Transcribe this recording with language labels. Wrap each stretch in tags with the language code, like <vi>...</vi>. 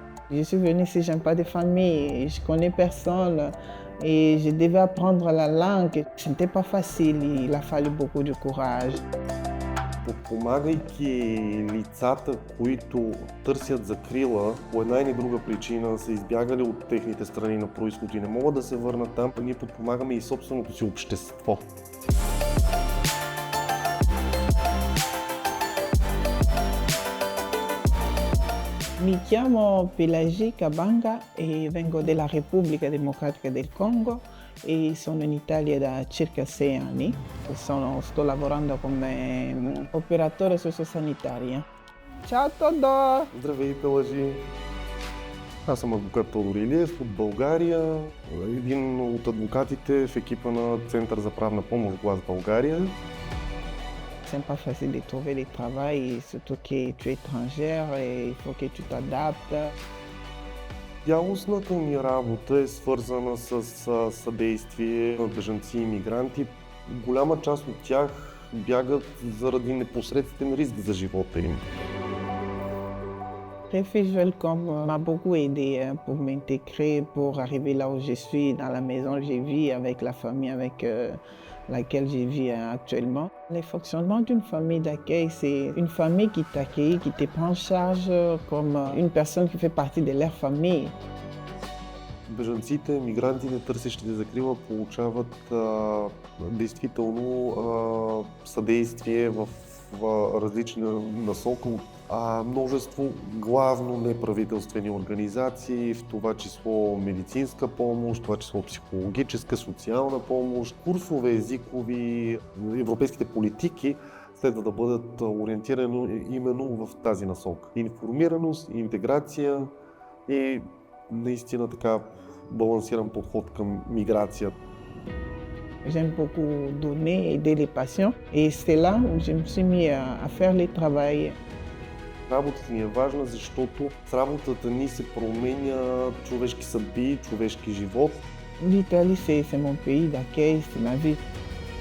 <fr>Je suis venue ici, je n'aime pas de famille, je connais personne et je devais apprendre la langue. Ce n'était pas facile, il a fallu beaucoup de courage.</fr> <bg>Подпомагайки лицата, които търсят закрила, по една или друга причина са избягали от техните страни на произход и не могат да се върнат там, ние подпомагаме и собственото си общество.</bg> <it>Mi chiamo Pelagie Kabanga e vengo della Repubblica Democratica del Congo e sono in Italia da circa 6 anni. Sto lavorando come operatore sociosanitaria. Ciao</it> <bg>Тодор! Здравей, Пелажи! Аз съм адвокат Тодор Илиев от България, един от адвокатите в екипа на Център за правна помощ Глас България.</bg> <fr>C'est pas facile de trouver du travail, surtout que tu es étrangère et il faut que tu t'adaptes.</fr> <bg>Цялостната ми работа е свързана с съдействие на бежанци и мигранти. Голяма част от тях бягат заради непосредствен риск за живота им.</bg> <fr>Refuge Welcome m'a beaucoup aidé pour m'intégrer, pour arriver là où je suis, dans la maison où je vis, avec la famille avec laquelle je vis actuellement. Le fonctionnement d'une famille d'accueil, c'est une famille qui t'accueille, qui te prend en charge comme une personne qui fait partie de leur famille.</fr> <bg>Бежанците, мигрантите, търсещите закрила получават действително съдействие в различни насоки от множество главно неправителствени организации, в това число медицинска помощ, в това число психологическа, социална помощ, курсове езикови, европейските политики следва да бъдат ориентирани именно в тази насока. Информираност, интеграция и наистина така балансиран подход към миграция.</bg> <fr>J'aime beaucoup donner, aider les patients et c'est là où je me suis mis à faire le travail.</fr> <bg>Работата ни е важна, защото с работата ни се променя човешки съдби, човешки живот.</bg> <fr>L'Italie, c'est mon pays d'accueil, c'est ma vie.</fr>